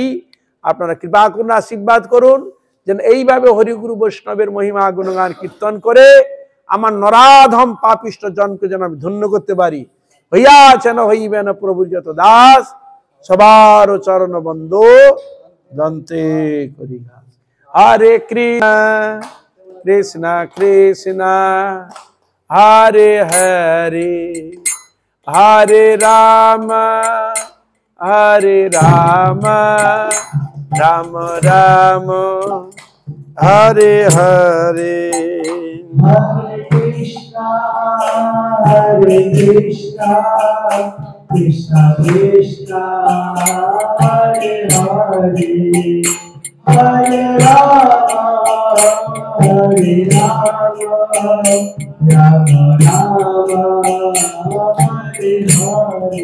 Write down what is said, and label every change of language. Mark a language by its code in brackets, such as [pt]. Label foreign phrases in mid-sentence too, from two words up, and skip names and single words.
[bn] আপনারা কৃপা করুন, আশীর্বাদ করুন, যেন এইভাবে হরিগুরু বৈষ্ণবের মহিমা গুণগান কীর্তন করে আমার নরাধম পাপিষ্ট জনকে যেন আমি ধন্য করতে পারি। হইয়াছেন হইবেন প্রভু যত দাস, সবার চরণ বন্ধ দন্তে করি। [sa] হরে কৃষ্ণ কৃষ্ণ হরে হরে, হরে রাম রাম রাম হরে হরে। Hare Krishna, Krishna Krishna, Hare Hare, Hare Rama, Rama Rama, Hare Hare.